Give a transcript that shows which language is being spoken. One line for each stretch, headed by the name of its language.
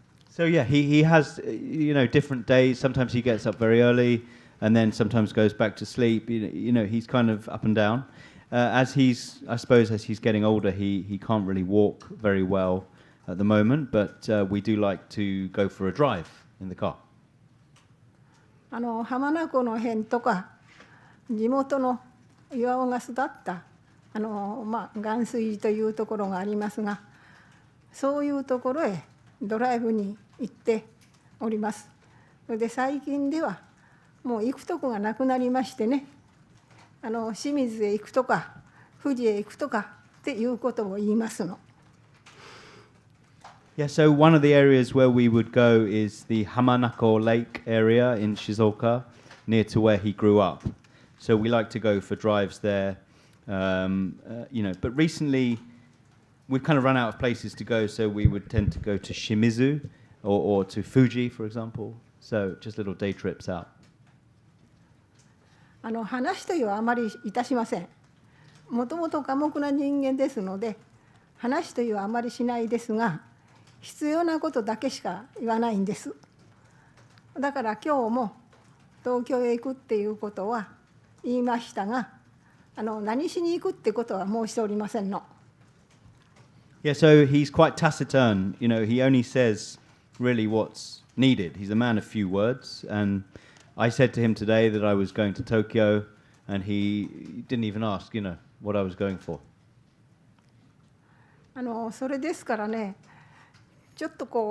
English: So yeah, he has different days. Sometimes he gets up very early and then sometimes goes back to sleep. He's kind of up and down. I suppose as he's getting older, he can't really walk very well at the moment, but we do like to go for a drive in the car.
Japanese: 浜名湖の辺とか地元の岩尾が育った岩水寺というところがありますが、そういうところへドライブに行っております。それで最近ではもう行くとこがなくなりましてね、清水へ行くとか富士へ行くとかっていうことを言いますの。
English: Yeah, so one of the areas where we would go is the Hamanako Lake area in Shizuoka, near to where he grew up. So we like to go for drives there, but recently we've kind of run out of places to go, so we would tend to go to Shimizu or to Fuji, for example. So just little day trips out.
Japanese: 話というのはあまりいたしません。もともと寡黙な人間ですので、話というのはあまりしないですが、必要なことだけしか言わないんです。だから今日も東京へ行くっていうことは言いましたが、何しに行くってことは申しておりませんの。
English: Yeah, so he's quite taciturn. He only says really what's needed. He's a man of few words, and I said to him today that I was going to Tokyo, and he didn't even ask, what I was going for.
Japanese: それですからね、ちょっと